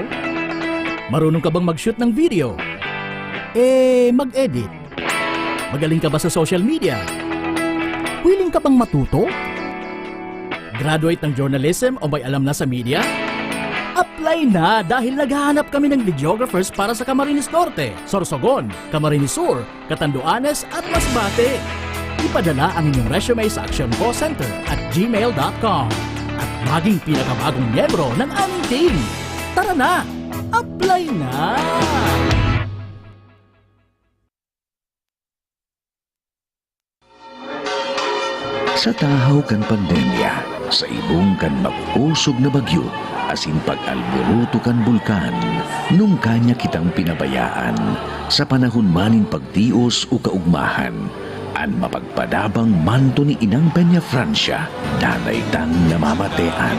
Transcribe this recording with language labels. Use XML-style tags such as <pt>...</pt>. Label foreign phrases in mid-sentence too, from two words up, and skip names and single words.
<tl>Marunong ka bang mag-shoot ng video? Mag-edit? Magaling ka ba sa social media? Willing ka bang matuto? Graduate ng journalism o may alam na sa media? Apply na dahil naghahanap kami ng videographers para sa Camarines Norte, Sorsogon, Camarines Sur, Catanduanes at Masbate. Ipadala ang inyong resume sa Action Call Center at gmail.com at maging pinakabagong miyembro ng aming team. Tara na! Apply na!</tl> <bik>Sa tahaw kan pandemya, sa ibong kan mag-usog na bagyo, asin pag-alboroto kan bulkan, nung kanya kitang pinabayaan, sa panahon manin pagtios o kaugmahan, an mapagpadabang manto ni Inang Peña Francia, danay tang namamatean.</bik>